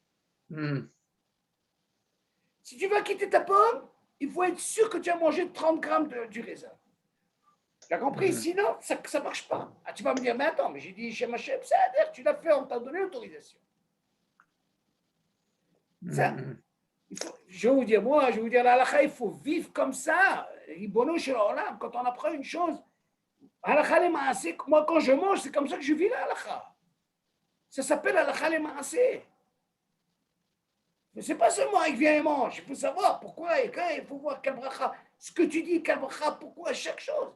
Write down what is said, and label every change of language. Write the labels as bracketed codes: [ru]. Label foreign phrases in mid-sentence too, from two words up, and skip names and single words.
[fr] Si tu veux quitter ta pomme, il faut être sûr que tu as mangé 30 grammes du raisin. Tu as compris? Sinon, ça ne marche pas. Ah, tu vas me dire, mais attends, mais j'ai dit chez Machem, c'est-à-dire tu l'as fait, on t'a donné l'autorisation. Ça, je vais vous dire, la halakha, il faut vivre comme ça. [he] רבונו של עולם, [fr] quand on apprend une chose, [he] הלכה למעשה, [fr] moi quand je mange, c'est comme ça que je vis la halakha. Ça s'appelle [he] הלכה למעשה. [fr] Mais ce n'est pas seulement il vient et mange, il faut savoir pourquoi et quand, il faut voir quel bracha, ce que tu dis, quel bracha, pourquoi, chaque chose.